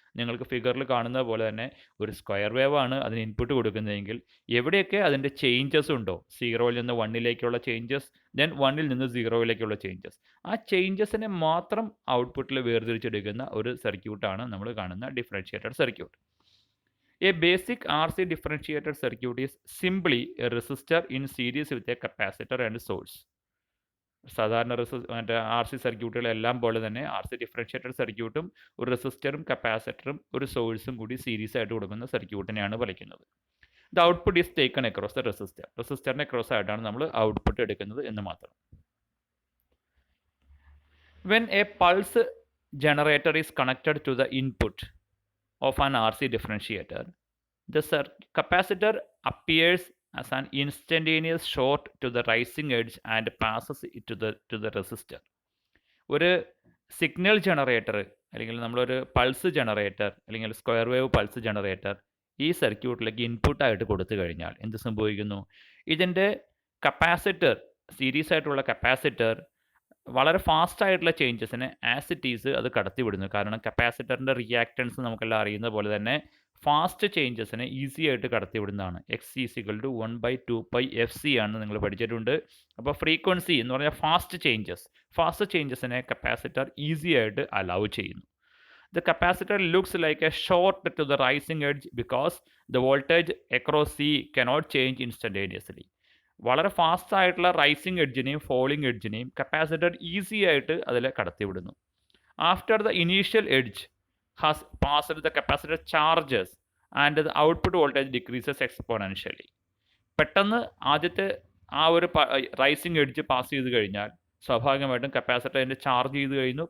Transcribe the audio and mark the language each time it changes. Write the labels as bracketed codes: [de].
[ml] നിങ്ങൾക്ക് ഫിഗറിൽ കാണുന്ന പോലെ തന്നെ ഒരു സ്ക്വയർ വേവ് ആണ് അതിന് ഇൻപുട്ട് കൊടുക്കുന്നതെങ്കിൽ എവിടെയൊക്കെ അതിൻ്റെ ചേഞ്ചസ് ഉണ്ടോ, 0-ൽ നിന്ന് 1-ലേക്കുള്ള ചേഞ്ചസ്, ദെൻ 1-ൽ നിന്ന് 0-ലേക്കുള്ള ചേഞ്ചസ്, ആ ചേഞ്ചസിനെ മാത്രം ഔട്ട്പുട്ടിൽ വേർതിരിച്ചെടുക്കുന്ന ഒരു സർക്യൂട്ടാണ് നമ്മൾ കാണുന്ന differentiated circuit. [en] A basic RC differentiated circuit is simply a resistor in series with a capacitor and source. [ml] സാധാരണ RC സർക്യൂട്ടുകളെല്ലാം പോലെ തന്നെ RC ഡിഫറൻഷിയേറ്റഡ് സർക്യൂട്ടും ഒരു റെസിസ്റ്ററും കപ്പാസിറ്ററും ഒരു സോഴ്സും കൂടി സീരീസ് ആയിട്ട് കൊടുക്കുന്ന സർക്യൂട്ടിനെയാണ് വിളിക്കുന്നത്. [en] The output is taken across the resistor. [ml] റെസിസ്റ്ററിനെ across ആയിട്ടാണ് നമ്മൾ ഔട്ട്പുട്ട് എടുക്കുന്നത് എന്ന് മാത്രം. [en] When a pulse generator is connected to the input of an RC differentiator, the capacitor appears as an instantaneous short to the rising edge and passes it to the resistor. [ml] ഒരു signal generator അല്ലെങ്കിൽ നമ്മളൊരു pulse generator അല്ലെങ്കിൽ square wave pulse generator ഈ സർക്യൂട്ടിലേക്ക് ഇൻപുട്ടായിട്ട് കൊടുത്തു കഴിഞ്ഞാൽ എന്ത് സംഭവിക്കുന്നു? ഇതിൻ്റെ കപ്പാസിറ്റർ, സീരീസ് ആയിട്ടുള്ള കപ്പാസിറ്റർ വളരെ ഫാസ്റ്റ് ആയിട്ടുള്ള ചേഞ്ചസിനെ [en] as it is [ml] അത് കടത്തിവിടുന്നു. കാരണം കപ്പാസിറ്ററിൻ്റെ റിയാക്റ്റൻസ് നമുക്കെല്ലാം അറിയുന്ന പോലെ തന്നെ ഫാസ്റ്റ് ചേഞ്ചസിനെ ഈസി ആയിട്ട് കടത്തിവിടുന്നതാണ്. എക്സ് ഈസിക്വൽ ടു 1/2πfc ആണ് നിങ്ങൾ പഠിച്ചിട്ടുണ്ട്. അപ്പോൾ ഫ്രീക്വൻസി എന്ന് പറഞ്ഞാൽ ഫാസ്റ്റ് ചേഞ്ചസിനെ കപ്പാസിറ്റർ ഈസി ആയിട്ട് അലൗ ചെയ്യുന്നു. [en] The capacitor looks like a short to the rising edge because the voltage across C cannot change instantaneously. [ml] വളരെ ഫാസ്റ്റ് ആയിട്ടുള്ള റൈസിങ് എഡ്ജിനെയും ഫോളിങ് എഡ്ജിനെയും കപ്പാസിറ്റർ ഈസി ആയിട്ട് അതിൽ കടത്തിവിടുന്നു. [en] After the initial edge has passed the capacitor charges and the output voltage decreases exponentially. [ml] പെട്ടെന്ന് ആദ്യത്തെ ആ ഒരു rising edge pass ചെയ്ത് കഴിഞ്ഞാൽ സ്വാഭാവികമായിട്ടും കപ്പാസിറ്റർ അതിൻ്റെ ചാർജ് ചെയ്ത് കഴിഞ്ഞു.